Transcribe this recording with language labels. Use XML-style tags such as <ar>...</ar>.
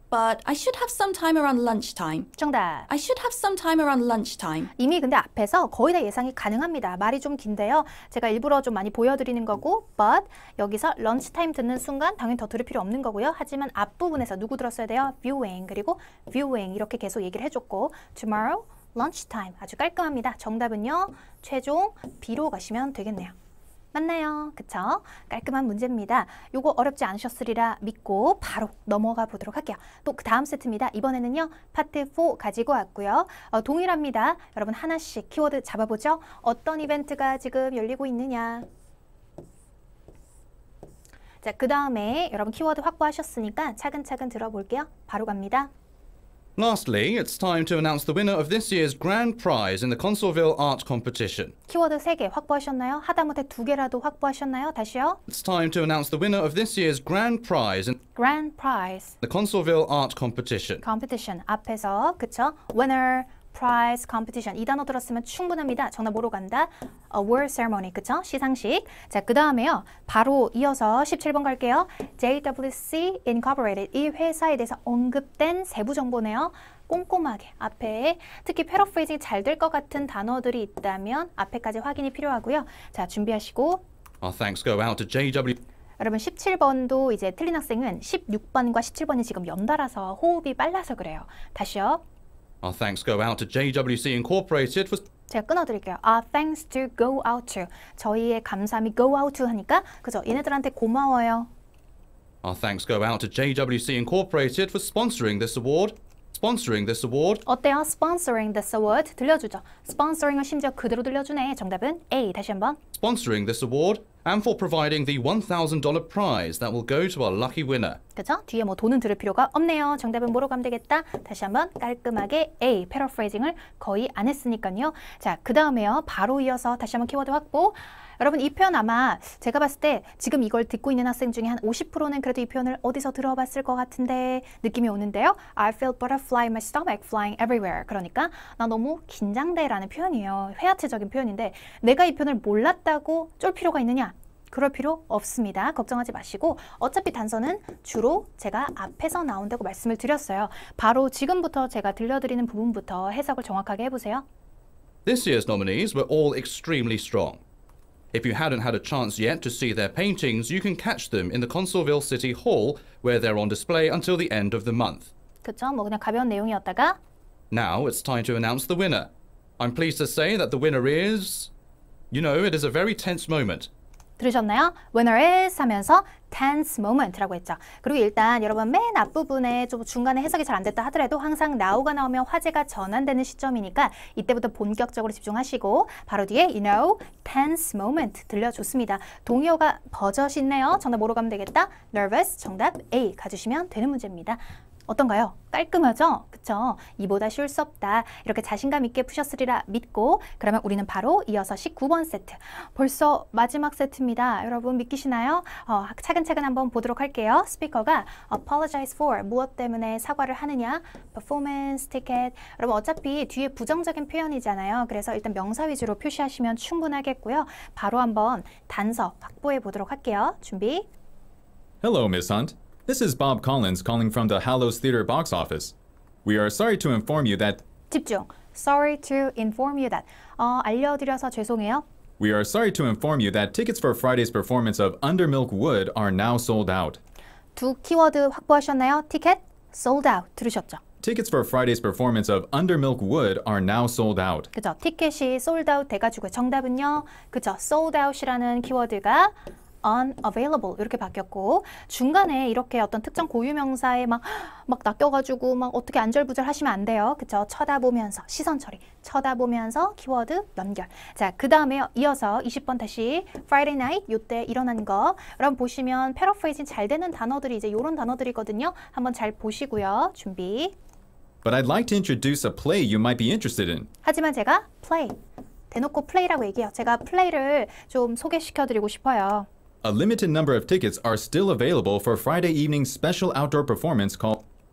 <en>I should have some time around lunchtime.</en> <ko>정답.</ko> <en>I should have some time around lunchtime.</en> <ko>이미 근데 앞에서 거의 다 예상이 가능합니다. 말이 좀 긴데요. 제가 일부러 좀 많이 보여드리는 거고 but 여기서 런치타임 듣는 순간 당연히 더 들을 필요 없는 거고요. 하지만 앞부분에서 누구 들었어야 돼요? viewing 그리고 viewing 이렇게 계속 얘기를 해줬고</ko> <en>tomorrow lunchtime</en> <ko>아주 깔끔합니다. 정답은요. 최종 B로 가시면 되겠네요. 맞나요? 그쵸? 깔끔한 문제입니다. 요거 어렵지 않으셨으리라 믿고 바로 넘어가 보도록 할게요. 또 그 다음 세트입니다. 이번에는요. 파트 4 가지고 왔고요. 동일합니다. 여러분 하나씩 키워드 잡아보죠. 어떤 이벤트가 지금 열리고 있느냐. 자, 그 다음에 여러분 키워드 확보하셨으니까 차근차근 들어볼게요. 바로 갑니다.</ko> <en>Lastly, it's time to announce the winner of this year's grand prize in the Consolville Art Competition.</en> <ko>키워드 3개 확보하셨나요? 하다못해 2개라도 확보하셨나요? 다시요.</ko> <en>It's time to announce the winner of this year's grand prize in Grand prize. the Consolville Art Competition.</en> <ko>competition 앞에서 그쵸? winner, prize, competition 이 단어 들었으면 충분합니다. 정답 뭐로 간다?</ko> <en>award ceremony</en> <ko>그쵸? 시상식. 자, 그 다음에요. 바로 이어서 17번 갈게요. JWC Incorporated 이 회사에 대해서 언급된 세부 정보네요. 꼼꼼하게 앞에 특히 패러프레이징이 잘 될 것 같은 단어들이 있다면 앞에까지 확인이 필요하고요. 자, 준비하시고</ko> <en>Our thanks go out to JW.</en> <ko>여러분 17번도 이제 틀린 학생은 16번과 17번이 지금 연달아서 호흡이 빨라서 그래요. 다시요.</ko> <en>Our thanks go out to JWC Incorporated for</en> <ko>제가 끊어드릴게요.</ko> <en>thanks to go out to.</en> <ko>저희의 감사함이</ko> <en>go out to</en> <ko>하니까 그죠? 얘네들한테 고마워요.</ko> <en>Our thanks go out to JWC Incorporated for sponsoring this award.</en> <ko>어때요?</ko> <en>Sponsoring this award</en> <ko>들려주죠. Sponsoring을 심지어 그대로 들려주네. 정답은 A. 다시 한번.</ko> <en>Sponsoring this award. and for providing the $1,000 prize that will go to our lucky winner.</en> <ko>그죠? 뒤에 뭐 돈은 들을 필요가 없네요. 정답은 뭐로 가면 되겠다? 다시 한번 깔끔하게 A, 패러프레이징을 거의 안 했으니까요. 자, 그 다음에요. 바로 이어서 다시 한번 키워드 확보. 여러분 이 표현 아마 제가 봤을 때 지금 이걸 듣고 있는 학생 중에 한 50%는 그래도 이 표현을 어디서 들어봤을 것 같은데 느낌이 오는데요.</ko> <en>I feel butterfly in my stomach flying everywhere.</en> <ko>그러니까 나 너무 긴장돼 라는 표현이에요. 회화체적인 표현인데 내가 이 표현을 몰랐다고 쫄 필요가 있느냐? 그럴 필요 없습니다. 걱정하지 마시고 어차피 단서는 주로 제가 앞에서 나온다고 말씀을 드렸어요. 바로 지금부터 제가 들려드리는 부분부터 해석을 정확하게 해보세요.</ko> <en>This year's nominees were all extremely strong. If you hadn't had a chance yet to see their paintings, you can catch them in the Consolville City Hall, where they're on display until the end of the month.</en> <ko>그쵸? 뭐 그냥 가벼운 내용이었다가</ko> <en>Now it's time to announce the winner. I'm pleased to say that the winner is... You know, it is a very tense moment.</en> <ko>들으셨나요?</ko> <en>Winner is</en> <ko>하면서</ko> <en>tense moment</en> <ko>라고 했죠. 그리고 일단 여러분 맨 앞부분에 좀 중간에 해석이 잘 안 됐다 하더라도 항상 now가 나오면 화제가 전환되는 시점이니까 이때부터 본격적으로 집중하시고 바로 뒤에</ko> <en>you know, tense moment</en> <ko>들려줬습니다. 동의어가 버젓이 있네요. 정답 뭐로 가면 되겠다? nervous 정답 A 가주시면 되는 문제입니다. 어떤가요? 깔끔하죠? 그쵸? 이보다 쉬울 수 없다. 이렇게 자신감 있게 푸셨으리라 믿고 그러면 우리는 바로 이어서 19번 세트. 벌써 마지막 세트입니다. 여러분 믿기시나요? 차근차근 한번 보도록 할게요. 스피커가 apologize for 무엇 때문에 사과를 하느냐?</ko> <en>performance ticket.</en> <ko>여러분 어차피 뒤에 부정적인 표현이잖아요. 그래서 일단 명사 위주로 표시하시면 충분하겠고요. 바로 한번 단서 확보해 보도록 할게요. 준비.</ko> <en>Hello, Miss Hunt. This is Bob Collins calling from the Hallows Theater box office. We are sorry to inform you that</en> <ko>집중.</ko> <en>Sorry to inform you that.</en> <ko>알려드려서 죄송해요.</ko> <en>We are sorry to inform you that tickets for Friday's performance of Under Milk Wood are now sold out.</en> <ko>두 키워드 확보하셨나요? 티켓, sold out 들으셨죠?</ko> <en>Tickets for Friday's performance of Under Milk Wood are now sold out.</en> <ko>그죠? 티켓이 sold out 돼가지고 정답은요. 그죠? sold out이라는 키워드가 unavailable 이렇게 바뀌었고 중간에 이렇게 어떤 특정 고유명사에 막 낚여가지고 막 어떻게 안절부절 하시면 안 돼요. 그쵸? 쳐다보면서 시선 처리 쳐다보면서 키워드 연결. 자, 그 다음에 이어서 20번 다시 Friday night 요때 일어난 거 여러분 보시면 패러프레이징 잘 되는 단어들이 이제 요런 단어들이거든요. 한번 잘 보시고요. 준비.</ko> <en>But I'd like to introduce a play you might be interested in.</en> <ko>하지만 제가 play 대놓고 play라고 얘기해요. 제가 play를 좀 소개시켜드리고 싶어요.</ko> <en>A limited number of tickets are still available for Friday evening's special outdoor performance called</en>